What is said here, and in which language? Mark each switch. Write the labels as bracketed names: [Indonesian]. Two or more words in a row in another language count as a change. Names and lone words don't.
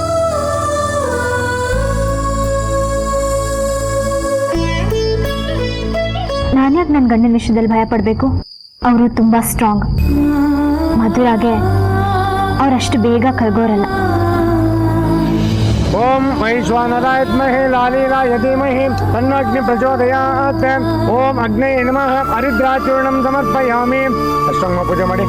[Kannada] ನಾನ್ಯಾಕೆ ನನ್ನ ಗಂಡನ ವಿಷಯದಲ್ಲಿ ಭಯ ಪಡಬೇಕು? ಅವರು ತುಂಬ ಸ್ಟ್ರಾಂಗ್. ಮಧುರಾಗೆ ಅವರಷ್ಟು ಬೇಗ ಕಳ್ಗೋರಲ್ಲ. [Sanskrit] ಓಂ ವೈಶ್ವಾನರಾಯ ವಿದ್ಮಹೇ ಲಾಲೀಲಾಯ ಧೀಮಹಿ ತನ್ನೋ ಅಗ್ನಿ ಪ್ರಚೋದಯಾತ್. ಓಂ ಅಗ್ನೇಯ ನಮಃ. ಹರಿದ್ರಾಚೂರ್ಣಂ ಸಮರ್ಪಯಾಮಿ. [Kannada] ಅಷ್ಟಂಗ ಪೂಜೆ ಮಾಡಿ.